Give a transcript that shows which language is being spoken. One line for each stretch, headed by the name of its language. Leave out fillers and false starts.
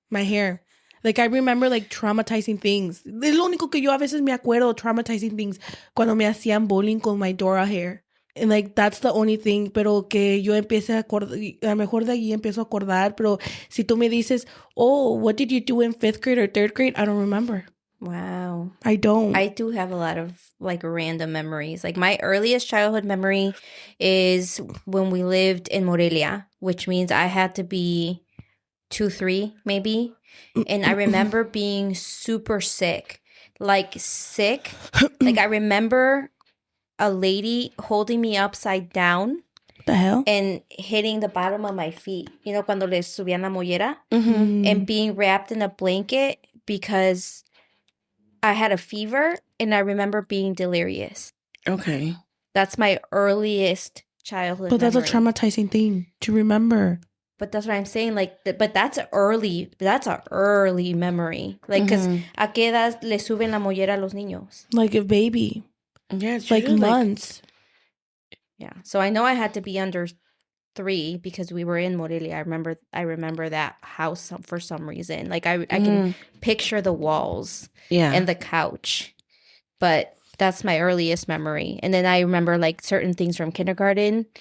English: Like, I remember, like, traumatizing things.
Spanish: Es lo único que yo a veces me acuerdo,
English: traumatizing things,
Spanish: cuando me hacían bullying con
English: my Dora hair. And, like, that's the only thing,
Spanish: pero que yo empiece a acordar, a lo mejor de allí empiezo a acordar, pero si tú me dices,
English: oh, what did you do in 5th grade or 3rd grade? I don't remember. Wow. I don't. I do have a lot of like random memories. Like my earliest childhood memory is when we lived in Morelia, which means I had to be 2, 3 maybe. And I remember being super sick. Like I remember a lady holding me upside down The hell? and hitting the bottom of my feet. You know,
Spanish: cuando les subían la mollera. Mm-hmm.
English: And being wrapped in a blanket because I had a fever and I remember being delirious. Okay. That's my earliest childhood But that's a memory. traumatizing thing to remember. But that's what I'm saying. Like, but that's a early memory. Like, because Mhm.
Spanish: ¿a qué edad le suben la mollera a los niños?
English: Like a baby. Yeah, it's Like usually, months. Yeah. So I know I had to be under 3 because we were in Morelia. I remember that house for some reason. Like I can picture the walls yeah. and the couch. But that's my earliest memory. And then I remember like certain things from kindergarten.